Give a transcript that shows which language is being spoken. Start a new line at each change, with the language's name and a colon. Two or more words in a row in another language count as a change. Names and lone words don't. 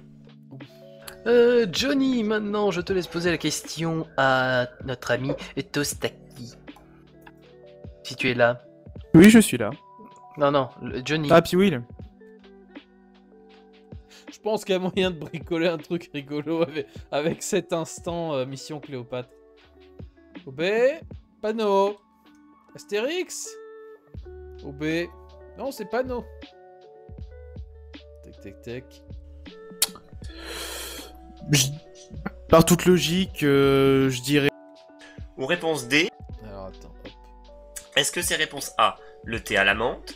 French: Johnny, maintenant, je te laisse poser la question à notre ami Tostaki. Si tu es là. Oui, je suis là. Non, Johnny. Ah, puis Will. Je pense qu'il y a moyen de bricoler un truc rigolo avec cet instant Mission Cléopâtre. OB. Pano. Astérix. OB. Non, c'est Pano. Tac. Par toute logique, je dirais... Ou réponse D. Alors attends, hop. Est-ce que c'est réponse A, le thé à la menthe?